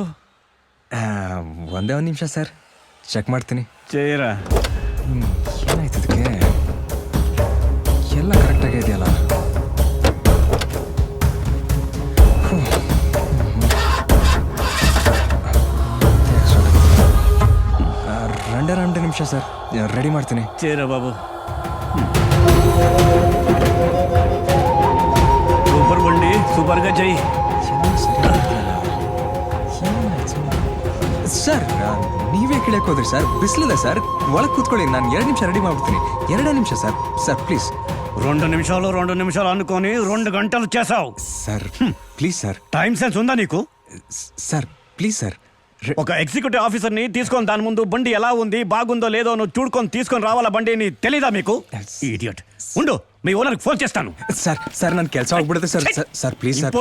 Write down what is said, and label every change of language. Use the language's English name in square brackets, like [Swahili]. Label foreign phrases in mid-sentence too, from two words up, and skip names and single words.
[Kannada] ಒಂದೇ ಒಂದು ನಿಮಿಷ ಸರ್, ಚೆಕ್ ಮಾಡ್ತೀನಿ. [Telugu] చేయరా. [Kannada] ಏನಾಯ್ತು ಇದಕ್ಕೆ? ಎಲ್ಲ ಕರೆಕ್ಟಾಗಿ ಇದೆಯಲ್ಲ? [Telugu] రెండు నిమిಷ [Kannada] ಸರ್, ರೆಡಿ ಮಾಡ್ತೀನಿ. [Telugu] చేయరా బాబు. సూపర్ బండి, సూపర్గా చెయ్యి. [Kannada] ಸರ್, ನೀವೇ ಕೇಳಕ್ ಹೋದ್ರಿ ಸರ್? ಬಿಸಿಲಿದೆ ಸರ್, ಒಳಗೆ ಕೂತ್ಕೊಳ್ಳಿ, ನಾನು 2 ನಿಮಿಷ ರೆಡಿ ಮಾಡ್ಬಿಡ್ತೀನಿ. 2 ನಿಮಿಷ ಸರ್. ಸರ್ ಪ್ಲೀಸ್. [Telugu] 2 నిమిషాలు అనుకొని 2 గంటలు చేసావు. [Kannada] ಸರ್ ప్లీజ్ ಸರ್. [English] time sense [Telugu] ఉందా నీకు? [Kannada] ಸರ್ ప్లీజ్ ಸರ್. [Telugu] ఒక [English] executive officer [Telugu] తీసుకొని దాని ముందు బండి ఎలా ఉంది, బాగుందో లేదో నువ్వు చూడుకొని తీసుకొని రావాలా బండిని, తెలీదా మీకు? ఇడియట్. ఉండు, మీ ఓనర్కి ఫోన్ చేస్తాను. [Kannada] ಸರ್ ಸರ್, ನನ್ನ ಕೆಲಸ ಆಗ್ಬಿಡುತ್ತೆ ಸರ್. ಸರ್ ಪ್ಲೀಸ್ ಸರ್.